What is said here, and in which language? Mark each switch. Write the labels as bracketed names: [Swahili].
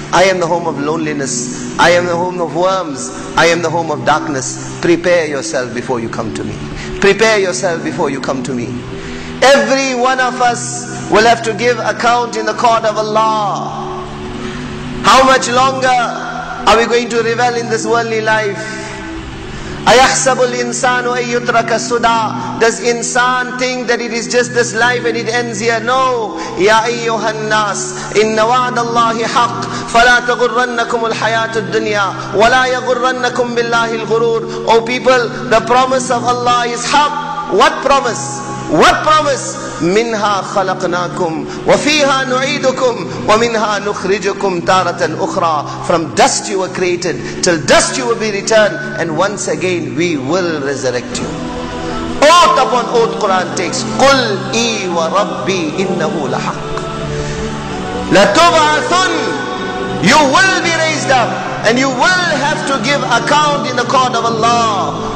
[English] I am the home of loneliness. I am the home of worms. I am the home of darkness. Prepare yourself before you come to me. Prepare yourself before you come to me. Every one of us will have to give account in the court of Allah. How much longer are we going to revel in this worldly life? [Arabic] أَيَحْسَبُ الْإِنسَانُ أَن يُتْرَكَ سُدًى. [English] Does insan think that it is just this life and it ends here? No. [Arabic] يَا أَيُّهَا النَّاسِ إِنَّ وَعْدَ اللَّهِ حَقٌّ فَلَا تَغُرَّنَّكُمُ الْحَيَاةُ الدُّنْيَا وَلَا يَغُرَّنَّكُمْ بِاللَّهِ الْغُرُورُ. [English] O people, the promise of Allah is haqq. What promise? What promise? [Arabic] منها خلقناكم وفيها نعيدكم ومنها نخرجكم تارة أخرى. [English] From dust you were created, till dust you will be returned, and once again we will resurrect you. Oath upon oath Quran takes. [Arabic] قُلْ إِي وَرَبِّي إِنَّهُ لَحَقٌّ لَتُبْعَثُنَّ. [English] You will be raised up and you will have to give account in the court of Allah.